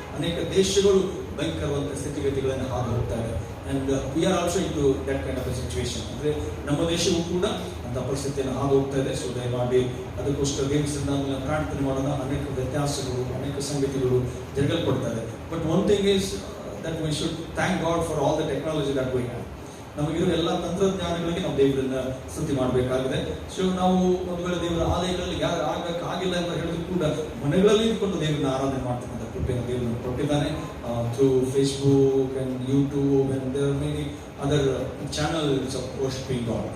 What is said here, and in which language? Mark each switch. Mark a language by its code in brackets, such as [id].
[kn] ಅನೇಕ ದೇಶಗಳು ಭಯಂಕರವಾದ ಸ್ಥಿತಿಗತಿಗಳನ್ನು ಹಾದು ಹೋಗ್ತಾ ಇದೆ. [en] And we are also in to that kind of a situation. [kn] ಅಂದರೆ ನಮ್ಮ ದೇಶವೂ ಕೂಡ ಅಂತ ಪರಿಸ್ಥಿತಿಯನ್ನು ಹಾದು ಹೋಗ್ತಾ ಇದೆ. ಸೊ ದಯಮಾಡಿ ಅದಕ್ಕೋಸ್ಕರ ದೇವರ ಸನ್ನಿಧಾನದಲ್ಲಿ ಪ್ರಾರ್ಥನೆ ಮಾಡೋಣ. ಅನೇಕ ವ್ಯತ್ಯಾಸಗಳು ಅನೇಕ ಸಂಗತಿಗಳು ಜರುಗಲ್ಪಡ್ತಾ ಇದೆ. [en] But one thing is that we should thank God for all the technology that we have. [kn] ನಮಗಿರೋ ಎಲ್ಲ ತಂತ್ರಜ್ಞಾನಗಳಿಗೆ ನಾವು ದೇವರನ್ನ ಸ್ತುತಿ ಮಾಡಬೇಕಾಗಿದೆ. ಸೊ ನಾವು ಒಂದು ವೇಳೆ ದೇವರ ಆಲಯಗಳಲ್ಲಿ ಯಾರು ಆಗಕ್ಕಾಗಿಲ್ಲ ಅಂತ ಹೇಳಿದ್ರು ಕೂಡ ಮನೆಗಳಲ್ಲಿ ಇಟ್ಕೊಂಡು ದೇವರನ್ನ ಆರಾಧನೆ ಮಾಡ್ತಕ್ಕಂಥ ಕೃಪೆಯನ್ನು ದೇವರನ್ನು ಕೊಟ್ಟಿದ್ದಾನೆ. [en] Through Facebook and YouTube and there many other channels of worshipping God.